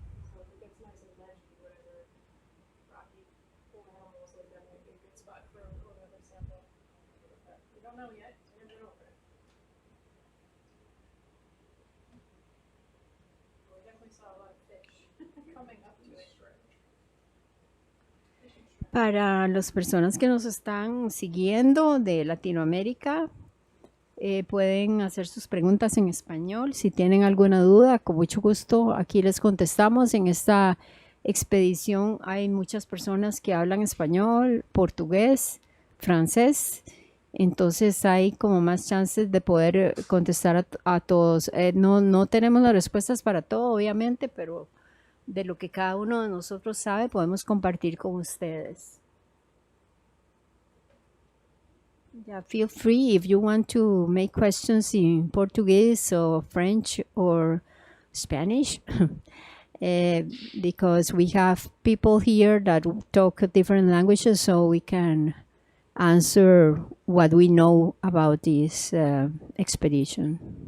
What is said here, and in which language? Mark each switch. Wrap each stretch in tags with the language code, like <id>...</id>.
<en>So if it gets nice and ledgy, whatever rocky pool animals, like that might be a good spot for another sample. But we don't know yet, so we're gonna go over it. But we definitely saw a lot of fish coming up to it. Fishing shrimp.</en> <es>Para las personas que nos están siguiendo de Latinoamérica, pueden hacer sus preguntas en español. Si tienen alguna duda, con mucho gusto aquí les contestamos. En esta expedición hay muchas personas que hablan español, portugués, francés. Entonces hay como más chances de poder contestar a todos. No tenemos las respuestas para todo, obviamente, pero de lo que cada uno de nosotros sabe podemos compartir con ustedes.</es> <en>Yeah, feel free if you want to make questions in Portuguese or French or Spanish, because we have people here that talk different languages, so we can answer what we know about this expedition.</en>